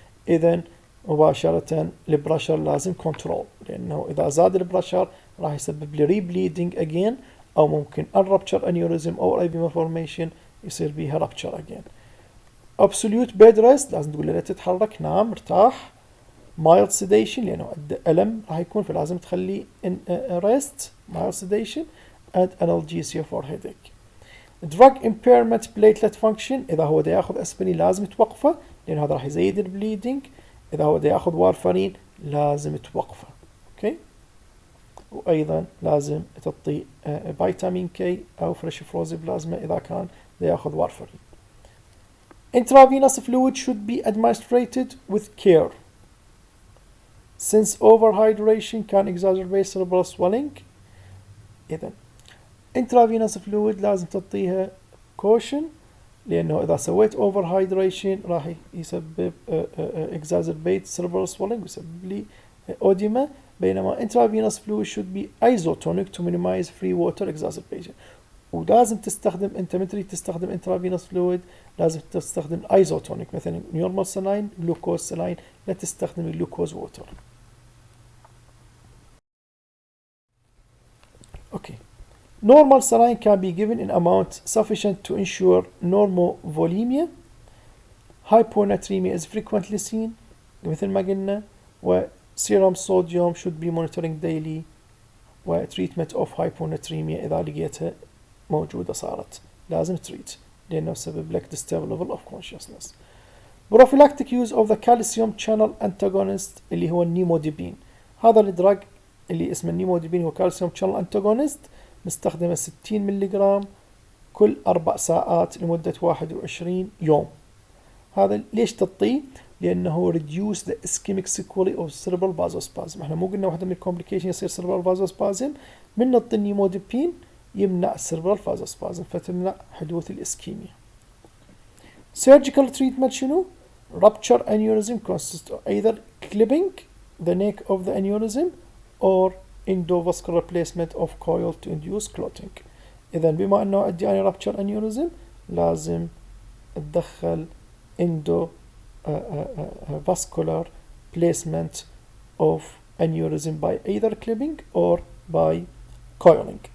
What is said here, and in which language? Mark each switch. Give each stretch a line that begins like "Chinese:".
Arabic: إذا مباشرة البرشر لازم كنترول، لأنه إذا زاد البرشر راح يسبب لي ريبليدنج again، أو ممكن unrupture aneurysm أو IV malformation يصير بيها rupture again.
English: absolute bed rest
Arabic: لازم تقول له لا تتحرك، نام ارتاح.
English: mild sedation
Arabic: لأنه ألم راح يكون، فلازم تخليه
English: in rest mild sedation and analgesia for headache. drug impairment platelet function
Arabic: إذا هو دا ياخذ أسبرين لازم توقفه، لأن هذا راح يزيد البليدنج. إذا هو دا ياخذ وارفرين لازم توقفه. أوكي، وأيضا لازم تعطي فيتامين كي أو فريش فروزي بلازما إذا كان دا ياخذ وارفرين.
English: intravenous fluid should be administered with care since overhydration can exacerbate cerebral swelling.
Arabic: إذا
English: intravenous fluid لازم تعطيها caution، لأنه إذا سويت overhydration راح يسبب exacerbate cerebral swelling ويسبب لي أوديما، بينما intravenous fluid should be isotonic to minimize free water exacerbation.
Arabic: ولازم تستخدم، أنت متري تستخدم intravenous fluid لازم تستخدم isotonic، مثلا normal saline glucose saline، لا تستخدم glucose water.
English: Okay. Normal saline can be given in amount sufficient to ensure normovolemia. Hyponatremia is frequently seen
Arabic: مثل ما قلنا،
English: و serum sodium should be monitoring daily، و treatment of hyponatremia
Arabic: إذا لقيتها موجودة صارت لازم تريت، لأنه سبب لك
English: disturbed level of consciousness. Prophylactic use of the calcium channel antagonist
Arabic: اللي هو النيموديبين. هذا الدراج اللي اسمه النيموديبين هو calcium channel antagonist، نستخدمه 60 ملغ كل 4 ساعات لمدة 21 يوم. هذا ليش تعطيه؟ لأنه
English: reduce the ischemic sequelae of cerebral vasospasm.
Arabic: احنا مو قلنا واحدة من الكومبليكيشن يصير cerebral vasospasm، من نعطي النيموديبين يمنع cerebral vasospasm، فتمنع حدوث الإسكيميا.
English: surgical treatment
Arabic: شنو؟
English: rupture aneurysm consists of either clipping the neck of the aneurysm or endovascular placement of coil to induce clotting.
Arabic: إذا بما أنه عندي أنا
English: rupture aneurysm
Arabic: لازم أتدخل
English: endovascular placement of aneurysm by either clipping or by coiling.